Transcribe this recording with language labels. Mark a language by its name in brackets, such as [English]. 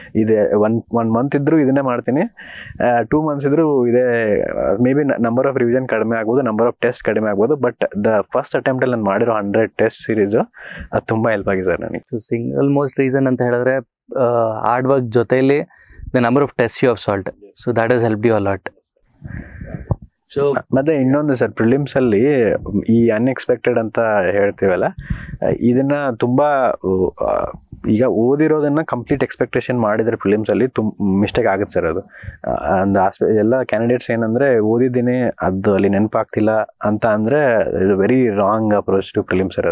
[Kannada] ಇದೆ 1 month ಇದ್ರೂ ಇದನ್ನೇ ಮಾಡ್ತೀನಿ, 2 months ಇದ್ರೂ ಇದೇ. [English] may be number of revision [Kannada] ಕಡಿಮೆ ಆಗ್ಬೋದು, ನಂಬರ್ ಆಫ್ ಟೆಸ್ಟ್ ಕಡಿಮೆ ಆಗ್ಬೋದು, ಬಟ್ ದ ಫಸ್ಟ್ ಅಟೆಂಪ್ಟಲ್ಲಿ ನಾನು ಮಾಡಿರೋ 100 ಟೆಸ್ಟ್ ಸೀರೀಸು ಅದು ತುಂಬ ಹೆಲ್ಪ್ ಆಗಿದೆ ಸರ್ ನನಗೆ. ಸಿಂಗಲ್ ಮೋಸ್ಟ್ ರೀಸನ್ ಅಂತ ಹೇಳಿದ್ರೆ ಹಾರ್ಡ್ ವರ್ಕ್ ಜೊತೆಯಲ್ಲಿ [English] the number of tests you have solved. So that has helped you a lot. So [Kannada] ಮತ್ತೆ ಇನ್ನೊಂದು ಸರ್, ಪ್ರಿಲಿಮ್ಸ್ ಅಲ್ಲಿ ಈ ಅನ್ಎಕ್ಸ್ಪೆಕ್ಟೆಡ್ ಅಂತ ಹೇಳ್ತೀವಲ್ಲ, ಇದನ್ನ ತುಂಬಾ ಈಗ ಓದಿರೋದನ್ನ ಕಂಪ್ಲೀಟ್ ಎಕ್ಸ್ಪೆಕ್ಟೇಷನ್ ಮಾಡಿದ್ರೆ ಪ್ರಿಲಿಮ್ಸ್ ಅಲ್ಲಿ ಮಿಸ್ಟೇಕ್ ಆಗುತ್ತೆ ಸರ್. ಅದು ಎಲ್ಲ ಕ್ಯಾಂಡಿಡೇಟ್ಸ್ ಏನಂದ್ರೆ ಓದಿದ್ದೀನಿ ಅದು ಅಲ್ಲಿ ನೆನಪಾಗ್ತಿಲ್ಲ ಅಂತ ಅಂದ್ರೆ ಇದು [English] very wrong approach to prelims [Kannada] sir.